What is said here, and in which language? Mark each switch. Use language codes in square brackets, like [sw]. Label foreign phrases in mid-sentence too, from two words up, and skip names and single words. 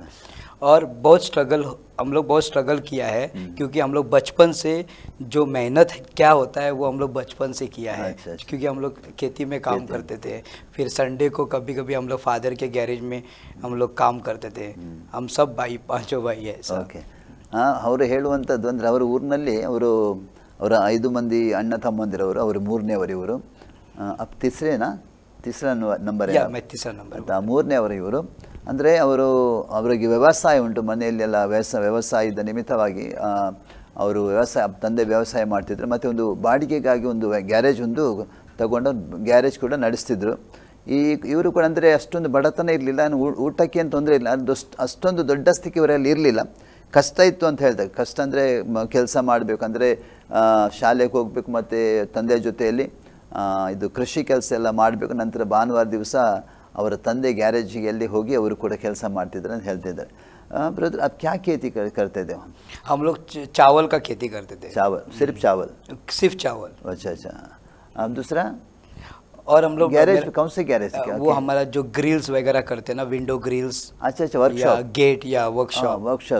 [hi] और हम लोग बहुत स्ट्रगल किया है, क्योंकि हम लोग बचपन से जो मेहनत क्या होता है वो हम लोग बचपन से किया है. क्योंकि हम लोग खेती में काम करते थे, फिर संडे को कभी कभी हम लोग फादर के गैरेज में हम लोग काम करते थे. हम सब भाई 5 भाई है. [kn] ಓಕೆ. ಅವರು ಹೇಳುವಂಥದ್ದು ಅಂದರೆ ಅವರ ಊರಿನಲ್ಲಿ ಅವರ 5 ಮಂದಿ ಅಣ್ಣ ತಮ್ಮಂದಿರವರು, ಅವರು 3ನೇವರು ಇವರು. [hi] तीसरा नंबर है? मैं तीसरा नंबर. [kn] 3ನೇವರು ಇವರು. ಅಂದರೆ ಅವರಿಗೆ ವ್ಯವಸಾಯ ಉಂಟು ಮನೆಯಲ್ಲೆಲ್ಲ. ವ್ಯವಸಾಯದ ನಿಮಿತ್ತವಾಗಿ ಅವರು ತಂದೆ ವ್ಯವಸಾಯ ಮಾಡ್ತಿದ್ರು. ಮತ್ತು ಒಂದು ಬಾಡಿಗೆಗಾಗಿ ಒಂದು ಗ್ಯಾರೇಜ್ ತಗೊಂಡು ಗ್ಯಾರೇಜ್ ಕೂಡ ನಡೆಸ್ತಿದ್ರು. ಇವರು ಕೂಡ ಅಂದರೆ ಅಷ್ಟೊಂದು ಬಡತನ ಇರಲಿಲ್ಲ, ಊಟಕ್ಕೆ ಏನು ತೊಂದರೆ ಇಲ್ಲ, ಅಷ್ಟೊಂದು ದೊಡ್ಡ ಸ್ಥಿತಿ ಇವರಲ್ಲಿ ಇರಲಿಲ್ಲ. ಕಷ್ಟ ಇತ್ತು ಅಂತ ಹೇಳ್ತಾರೆ. ಕಷ್ಟ ಅಂದರೆ ಕೆಲಸ ಮಾಡಬೇಕಂದ್ರೆ ಶಾಲೆಗೆ ಹೋಗಬೇಕು, ಮತ್ತು ತಂದೆಯ ಜೊತೆಯಲ್ಲಿ ಇದು ಕೃಷಿ ಕೆಲಸ ಎಲ್ಲ ಮಾಡಬೇಕು. ನಂತರ ಭಾನುವಾರ ದಿವಸ ಅವರ ತಂದೆ ಗ್ಯಾರೇಜಿಗೆ ಹೋಗಿ ಅವರು ಕೂಡ ಕೆಲಸ ಮಾಡ್ತಿದ್ರು ಅಂತ ಹೇಳ್ತಿದ್ದಾರೆ. [hi] ब्रदर, आप क्या खेती करते थे? हम लोग चावल का खेती करते थे. चावल? सिर्फ चावल? सिर्फ चावल. अच्छा अच्छा. अब दूसरा? और हम लोग गैरेज, कौन से गैरेज? वो हमारा जो ग्रिल्स वगैरह करते हैं ना, [en] window grills. [hi] अच्छा अच्छा. वर्कशॉप, गेट या वर्कशॉप